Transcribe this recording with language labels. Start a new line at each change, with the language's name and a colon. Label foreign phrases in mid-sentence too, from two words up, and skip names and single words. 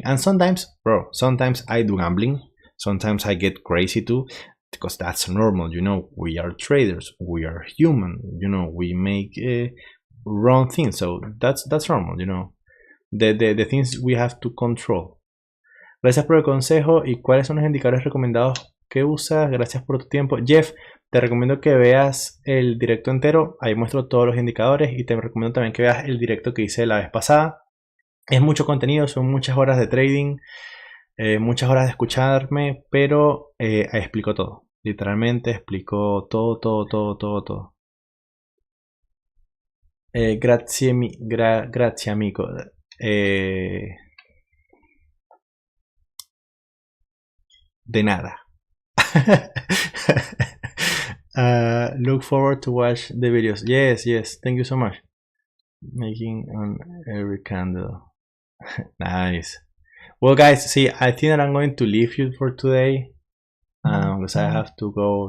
English: And sometimes, sometimes I do gambling. Sometimes I get crazy too, because that's normal. We are traders. We are human. We make wrong things. So that's normal. The things we have to control.
Spanish: Gracias por el consejo. ¿Y cuáles son los indicadores recomendados que usas? Gracias por tu tiempo. Jeff, te recomiendo que veas el directo entero. Ahí muestro todos los indicadores. Y te recomiendo también que veas el directo que hice la vez pasada. Es mucho contenido, son muchas horas de trading, muchas horas de escucharme, pero explico todo. Literalmente explico todo.
Italian: Grazie amico.
Spanish: De nada.
English: Look forward to watch the videos. Yes, thank you so much. Making on every candle. Nice. Well, guys, see, I think that I'm going to leave you for today, because I have to go.